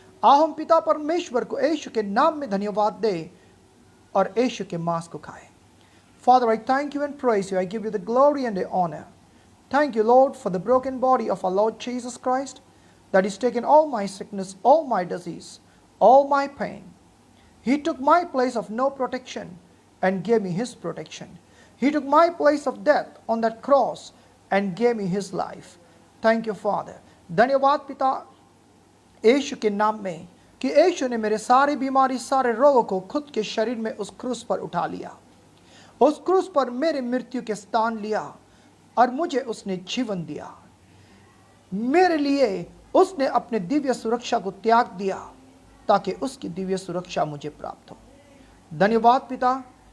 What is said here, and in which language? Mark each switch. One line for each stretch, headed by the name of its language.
Hindi: आओ हम पिता परमेश्वर को यीशु के नाम में धन्यवाद दें और यीशु के मांस को खाएं।
English: Father, I thank you and praise you. I give you the glory and the honor. Thank you, Lord, for the broken body of our Lord Jesus Christ, that He's taken all my sickness, all my disease, all my pain. He took my place of no protection and gave me His protection. He took my place of death on that cross and gave me His life. Thank you, Father.
Hindi: धन्यवाद पिता यीशु के नाम में कि यीशु ने मेरे सारी बीमारी, सारे रोगों को खुद के शरीर में उस क्रूस पर उठा लिया। उस क्रूस पर मेरे मृत्यु के स्थान लिया और मुझे उसने जीवन दिया। मेरे लिए उसने अपने दिव्य सुरक्षा को त्याग दिया ताकि उसकी दिव्य सुरक्षा मुझे प्राप्त हो। धन्यवाद पिता।